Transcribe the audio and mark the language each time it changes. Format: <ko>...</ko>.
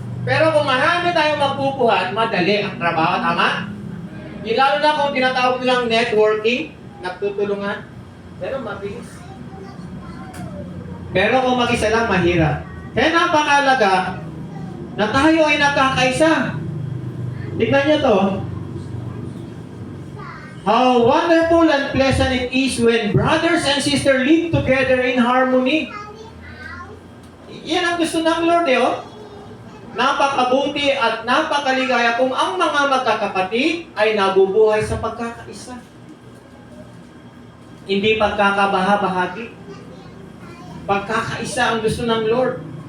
<tl>Pero kung marami tayong magbubuhat, madali ang trabaho, tama? Lalo na kung tinatawag nilang networking, nagtutulungan, pero mabilis. Pero kung mag-isa lang, mahirap. Kaya napakalaga na tayo ay nagkakaisa. Tignan niyo to.</tl> <en>How wonderful and pleasant it is when brothers and sisters live together in harmony.</en> <tl>Yan ang gusto ng Lord, Napakabuti at napakaligaya kung ang mga magkakapatid ay nabubuhay sa pagkakaisa. Hindi pagkakabahabahagi. Pagkakaisa ang gusto ng Lord.</tl>